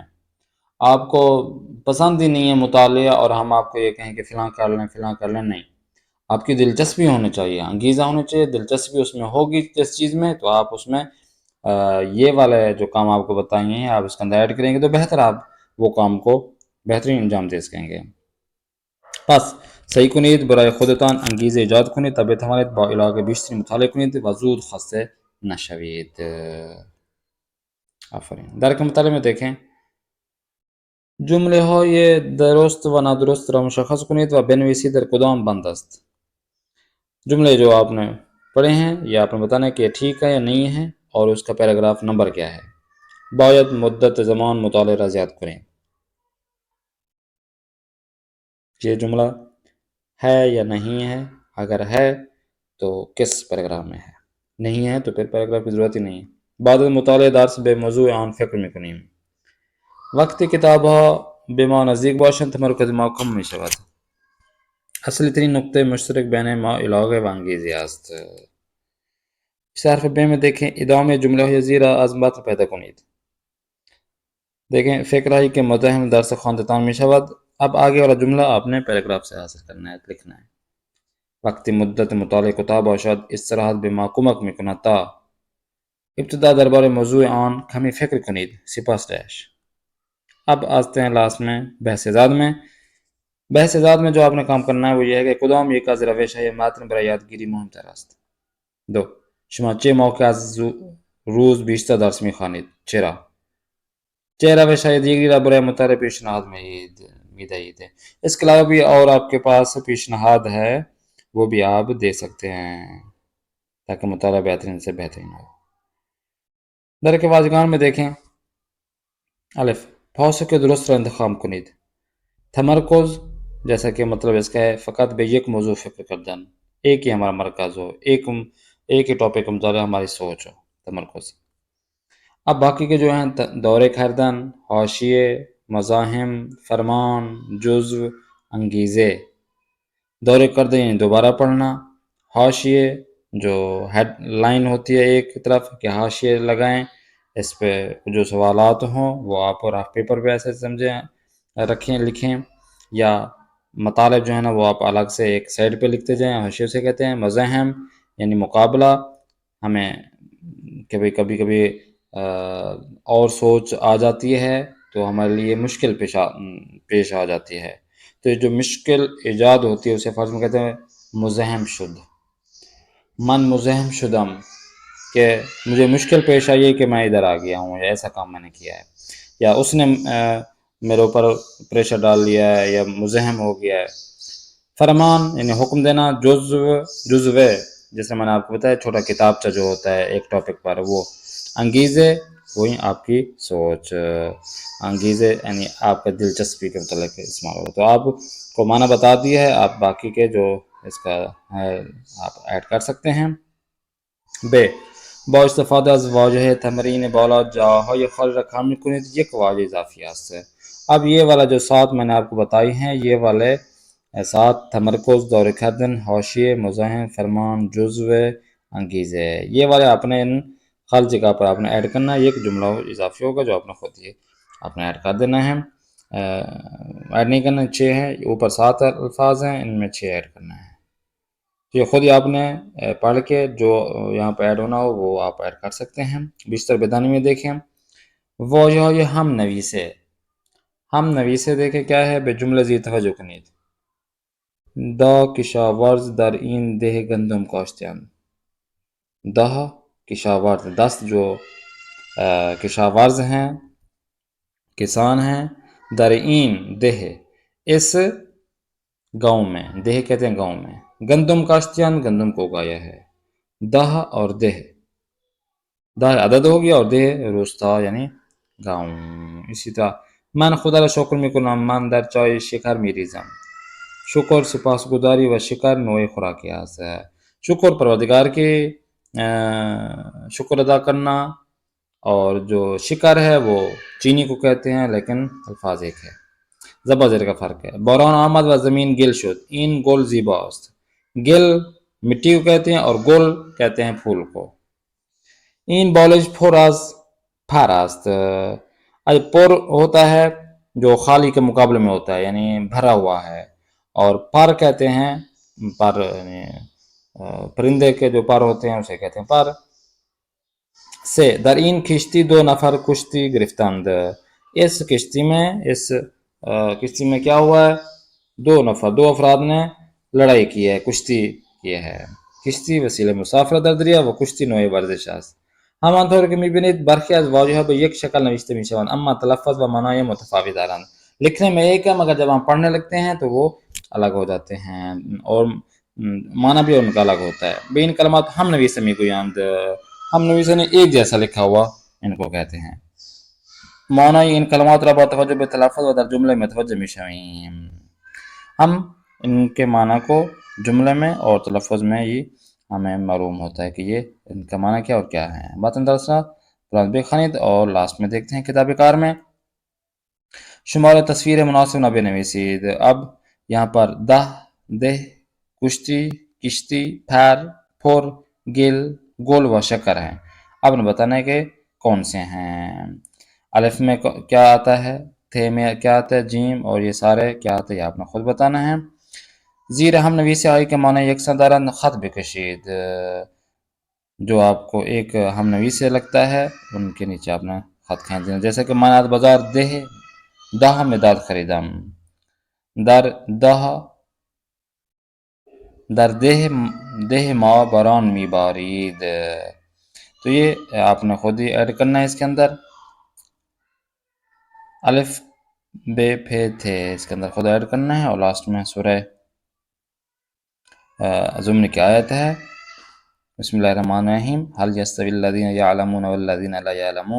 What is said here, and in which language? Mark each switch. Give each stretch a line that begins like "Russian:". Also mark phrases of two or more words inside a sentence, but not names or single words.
Urdu: آپ کو پسند ہی نہیں ہے مطالعہ اور ہم آپ کو یہ کہیں کہ فلاں کر لیں، نہیں. آپ کی دلچسپی ہونی چاہیے، انگیزہ ہونا چاہیے، دلچسپی اس میں ہوگی جس چیز میں تو آپ اس میں یہ والے جو کام آپ کو بتائیں ہیں آپ اس کے اندر ایڈ کریں گے تو بہتر آپ وہ کام کو بہترین انجام دے سکیں گے.
Persian: پس صحیح کنید برای خودتان انگیزه ایجاد کنید تا بتوانید با علاقه بیشتری مطالعه کنید و زود خسته نشوید. آفرین. درک مطالعه
Urdu: میں دیکھیں
Persian: جمله های درست و نادرست را مشخص کنید و بنویسید در کدام بند است.
Urdu: جملے جو آپ نے پڑھے ہیں یا آپ نے بتانا ہے کہ یہ ٹھیک ہے یا نہیں ہے اور اس کا پیراگراف نمبر کیا ہے.
Persian: باید مدت زمان مطالعه را زیاد کنید.
Urdu: یہ جملہ ہے یا نہیں ہے، اگر ہے تو کس پیراگراف میں ہے، نہیں ہے تو پھر پیراگراف کی ضرورت ہی نہیں ہے.
Persian: بعد مطالعه درس به موضوع آن فکر میکنیم. وقتی کتاب ها به ما نزدیک باشند تمرکز ما کم می شود. اصلی ترین نقطه مشترک بین ما علاقه و انگیزی است.
Urdu: اس حرف ب میں دیکھیں
Persian: ادامه جمله های زیر از متن پیدا کنید. دیکھیں فکر آئی کہ مزاحم درس خواندتان می شود.
Urdu: اب آگے والا جملہ آپ نے پیراگراف سے حاصل کرنا ہے، لکھنا ہے.
Persian: وقتی مدت مطالعه کتاب باشد استراحت به ما کمک میکند تا ابتدا درباره موضوع آن کمی فکر کنید. سپاس ڈیش.
Urdu: اب آتے ہیں لاسٹ میں بحث زاد میں. بحث زاد میں جو آپ نے کام کرنا ہے وہ یہ ہے کہ
Persian: کدام یک از روش های متن برای یادگیری مهمتر است.
Urdu: 2.
Persian: شما چه موقع از روز بیشتر درس میخوانید؟ چرا؟ چه روش های دیگری را برای مطالعه پیشنهاد میدهید؟
Urdu: اس کے علاوہ بھی اور آپ کے پاس پیشنہاد ہے وہ بھی آپ دے سکتے ہیں تاکہ مطالعہ بہترین سے بہترین ہو. در کے واژگان میں دیکھیں.
Persian: الف پاسخ کے درست را انتخاب کنید.
Urdu: تمرکز جیسا کہ مطلب اس کا ہے
Persian: فقط به یک موضوع فکر کردن،
Urdu: ایک ہی ہمارا مرکز ہو، ایک ہی ٹاپک کا مطالعہ ہماری سوچ ہو. تمرکز. اب باقی کے جو ہیں دور کردن، حاشیے، مزاحم، فرمان، جزو، انگیزے. دور کردن یعنی دوبارہ پڑھنا. حاشیے جو ہیڈ لائن ہوتی ہے ایک طرف کہ حاشیے لگائیں، اس پہ جو سوالات ہوں وہ آپ رف پیپر پہ ایسے سمجھیں رکھیں لکھیں، یا مطالب جو ہے نا وہ آپ الگ سے ایک سائڈ پہ لکھتے جائیں. حاشیے سے کہتے ہیں. مزاحم یعنی مقابلہ، ہمیں کبھی کبھی اور سوچ آ جاتی ہے تو ہمارے لیے مشکل پیش آ جاتی ہے، تو جو مشکل ایجاد ہوتی ہے اسے فارسی میں کہتے ہیں
Persian: مزاحم شد. من مزاحم شدم
Urdu: کہ مجھے مشکل پیش آئی ہے کہ میں ادھر آ گیا ہوں یا ایسا کام میں نے کیا ہے، یا اس نے میرے اوپر پریشر ڈال لیا ہے یا مزاحم ہو گیا ہے. فرمان یعنی حکم دینا. جزوے جیسے میں نے آپ کو بتایا چھوٹا کتابچہ جو ہوتا ہے ایک ٹاپک پر وہ. انگیزے وہی آپ کی سوچ. انگیزے یعنی آپ کا دلچسپی کے متعلق استعمال ہو. تو آپ کو معنی بتا دیا ہے، آپ باقی کے جو اس کا ہے آپ ایڈ کر سکتے ہیں.
Persian: ب با استفاده از واژه تمرین بالا جاهای خالی را کامل کنید. یک واژه اضافی است.
Urdu: اب یہ والا جو سات میں نے آپ کو بتائی ہیں یہ والے سات تمرکز، دور کردن، حاشیے، مزاحم، فرمان، جزو، انگیزے، یہ والے آپ نے ان خالی جگہ پر آپ نے ایڈ کرنا ہے. ایک جملہ اضافی ہوگا جو آپ نے خود یہ آپ نے ایڈ کر دینا ہے. ایڈ نہیں کرنا. 6 ہیں اوپر 7 الفاظ ہیں، ان میں 6 ایڈ کرنا ہے. تو یہ خود ہی آپ نے پڑھ کے جو یہاں پہ ایڈ ہونا ہو وہ آپ ایڈ کر سکتے ہیں. بیشتر بیدانی میں دیکھیں وہ جو یہ ہم نویسے دیکھیں کیا ہے.
Persian: بے جملہ زی توجہ کنید. دا کشاورز در این ده گندم کاشتند. دہ کشاورز
Urdu: 10 جو کشاورز ہیں کسان ہیں.
Persian: در این دہ
Urdu: اس گاؤں میں، دہ کہتے ہیں گاؤں میں.
Persian: گندم کاشتیان
Urdu: گندم کو اگایا ہے. دہ اور دہ، دہ عدد ہو گیا اور دہ روستا یعنی گاؤں. اسی طرح
Persian: من خدا را شکر میکنم من در چای شکر میریزم. شکر سپاسگزاری و شکر نوع خوراکی است. شکر پروردگار
Urdu: کے شکر ادا کرنا، اور جو شکر ہے وہ چینی کو کہتے ہیں لیکن الفاظ ایک ہے، زبر زیر کا فرق ہے.
Persian: باران آمد و زمین گل شد. این گل زیبا است.
Urdu: گل مٹی کو کہتے ہیں اور گل کہتے ہیں پھول کو.
Persian: این بالج پر از پر است.
Urdu: پر ہوتا ہے جو خالی کے مقابلے میں ہوتا ہے یعنی بھرا ہوا ہے، اور پر کہتے ہیں پر یعنی پرندے کے جو پر ہوتے ہیں اسے کہتے ہیں پر.
Persian: سے در این کشتی 2 نفر کشتی گرفتند.
Urdu: اس کشتی میں کیا ہوا ہے؟ 2 افراد نے لڑائی کی ہے، کشتی کی ہے.
Persian: کشتی وسیله مسافرت در دریا و کشتی نوع ورزش است. همانطور که میبینید برخی از واژه‌ها به یک شکل نوشته میشوند اما تلفظ و معنای متفاوت دارند.
Urdu: لکھنے میں ایک ہے مگر جب ہم پڑھنے لگتے ہیں تو وہ الگ ہو جاتے ہیں اور معنی بھی ان کا الگ ہوتا ہے.
Persian: بے ان کلمات ہم نویسے میگویند.
Urdu: ہم نویسے نے ایک جیسا لکھا ہوا ان کو کہتے ہیں.
Persian: معنی ان کلمات را با توجه به تلفظ و در جمله متوجه میشویم.
Urdu: ہم ان کے معنی کو جملے میں اور تلفظ میں ہی ہمیں معلوم ہوتا ہے کہ یہ ان کا معنی کیا اور کیا ہے.
Persian: باتن درسنا قرآن بخوانید
Urdu: اور لاسٹ میں دیکھتے ہیں
Persian: کتاب کار
Urdu: میں
Persian: شمار تصویر مناسب نہ بنویسید.
Urdu: اب یہاں پر دہ، کشتی، کشتی، پھر، پھر، گل، گول و شکر ہیں. اب نے بتانا ہے کہ کون سے ہیں. الف میں کیا آتا ہے، تھے میں کیا آتا ہے، جیم، اور یہ سارے کیا آتا ہے یہ آپ نے خود بتانا ہے.
Persian: زیر ہم نویسی آئی کے معنی یکساں دارند خط بکشید،
Urdu: جو آپ کو ایک ہم نویسی لگتا ہے ان کے نیچے آپ نے خط کھینچ دینا.
Persian: جیسے کہ مانات بازار دہ مداد خریدم، در دہ ما باران می بارید.
Urdu: تو یہ آپ نے خود ہی ایڈ کرنا ہے اس کے اندر. الف بے پھے تھے اس کے اندر خود ایڈ کرنا ہے. اور لاسٹ میں سورہ زمر کی آیت ہے،
Arabic: بسم اللہ الرحمن الرحیم، حل یستوی الذین یعلمون والذین لا یعلمون.